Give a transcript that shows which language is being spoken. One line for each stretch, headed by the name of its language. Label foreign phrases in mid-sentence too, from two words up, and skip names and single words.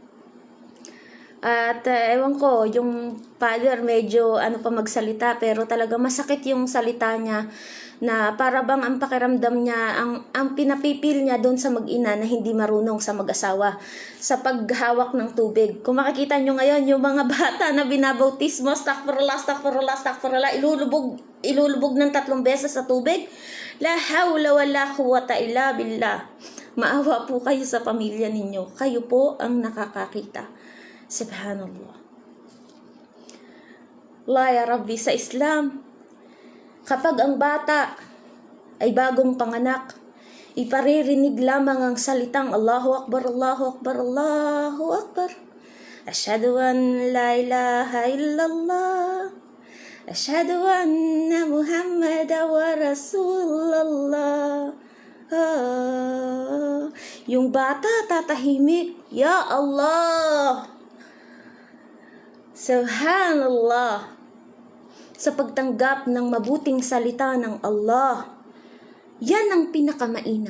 Filipino: At ewan ko, yung father medyo pa magsalita, pero talaga masakit yung salita niya, na para bang ang pakiramdam niya, ang pinapipil niya doon sa mag-ina na hindi marunong sa mag-asawa sa paghawak ng tubig. Kung makikita nyo ngayon, yung mga bata na binabautismo,
Arabic: أستغفر الله، أستغفر الله، أستغفر الله,
Filipino: ilulubog ng 3 beses sa tubig.
Arabic: لا حول ولا قوة إلا بالله.
Filipino: Maawa po kayo sa pamilya ninyo. Kayo po ang nakakakita. Subhanallah.
Arabic: لا يا ربي,
Filipino: sa Islam, kapag ang bata ay bagong panganak, iparirinig lamang ang salitang
Arabic: الله أكبر، الله أكبر، الله أكبر. أشهد أن لا إله إلا الله. أشهد أن محمدا ورسول الله.
Filipino: Yung bata tatahimik,
Arabic: يا الله.
Filipino: Subhanallah. Sa pagtanggap ng mabuting salita ng Allah, yan ang pinakamainam.